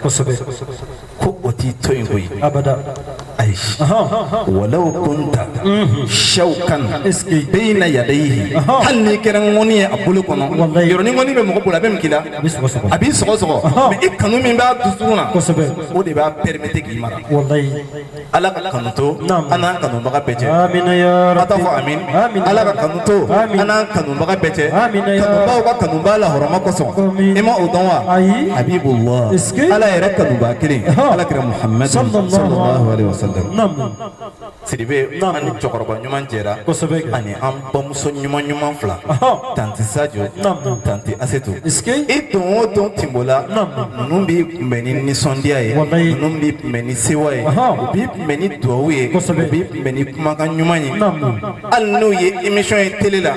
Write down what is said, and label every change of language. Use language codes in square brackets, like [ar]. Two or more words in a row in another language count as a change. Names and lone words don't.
[bm] ko o t'i to yen koyi ayi [ar] ولو كنت شوكا بين يديه [bm] hali n'i kɛra ŋɔni ye a bolo kɔnɔ yɔrɔnin ŋɔni bɛ mɔgɔ bolo a bɛ min k'i la a b'i sɔgɔsɔgɔ mais i kanu min b'a dusukun na o de b'a permettre k'i mara ala ka kanu to an n'an kanubaga bɛɛ cɛ a t'a fɔ amin ala ka kanu to an n'an kanubaga bɛɛ cɛ kanubaw ka kanuba lahɔrɔma kosɔn i ma o dɔn wa habibullah ala yɛrɛ kanuba kelen ala kira Muhammad [ar] صلى الله عليه وسلم [bm] Sidibe an ni cɛkɔrɔba ɲuman jɛra ani an bamuso ɲuman ɲuman fila tanti Sadio tanti Asetu i don o don Timbo la ninnu b'i kunbɛn ni nisɔndiya ye ninnu b'i kunbɛn ni sewa ye u b'i kunbɛn ni duwawu ye u b'i kunbɛn ni kumakan ɲuman ye hali n'u ye émission ye télé la